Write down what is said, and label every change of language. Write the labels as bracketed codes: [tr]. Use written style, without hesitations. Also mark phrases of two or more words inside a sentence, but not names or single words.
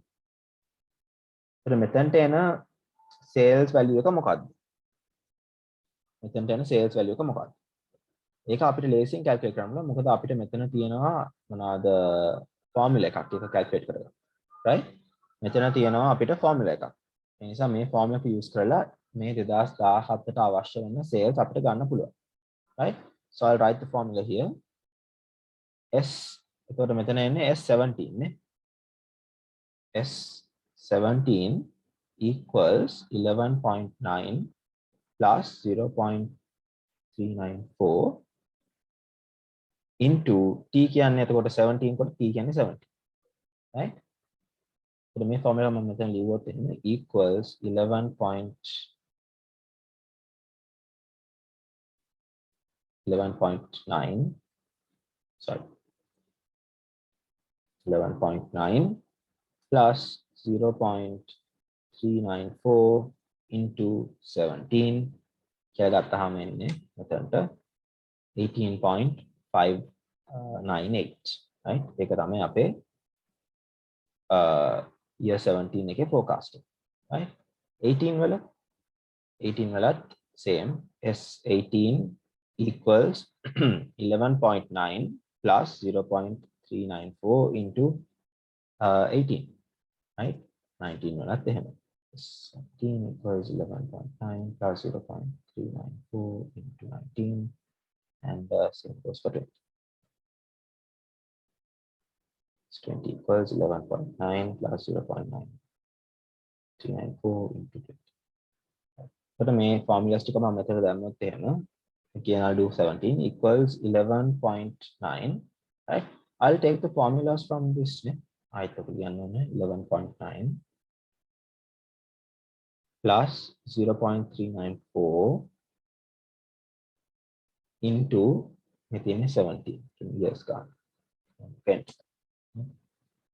[si] but මෙතනට එන [en] sales value [si] එක මොකක්ද? මෙතනට එන [en] sales value [si] එක මොකක්ද? ඒක අපිට ලේසියෙන් calculate කරන්න පුළුවන්. මොකද අපිට මෙතන තියෙනවා මොනවාද formula එකක් ඒක calculate කරගන්න. right? මෙතන තියෙනවා අපිට formula එකක්. ඒ නිසා මේ formula එක use කරලා මේ 2017ට අවශ්‍ය වෙන sales අපිට ගන්න පුළුවන්. right? [en] So I'll write the formula here. [si] S එතකොට මෙතන එන්නේ S17 නේ. [en] S17 equals 11.9 plus 0.394 into T [si] කියන්නේ එතකොට 17 කොට T කියන්නේ [en] 70. [si] right? එතකොට මේ formula මම මෙතන ලියුවොත් එන්නේ [en] equals 11.9 sorry 11.9 plus 0.394 into 17 [si] කියලා ගත්තාම එන්නේ මෙතනට 18.598. right? ඒක තමයි අපේ year 17 එකේ forecasting. right? [en] 18 වලත් same S18 equals 11.9 plus 0.394 into 18. [si] right? 19 වලත් එහෙම. [en] S17 equals 11.9 plus 0.394 into 19 and same goes for 20. 20 equals 11.9 plus 0.9394 into 20. [si] But මේ formulas ටික මම මෙතන දැම්මොත් එහෙම [en] again I'll do 17 equals 11.9. right? I'll take the formulas from this නේ. [si] ආයෙත් ඔක ලියන්න ඕනේ 11.9 [en] plus 0.394 into [si] මේ තියෙන්නේ 17 years ගන්න.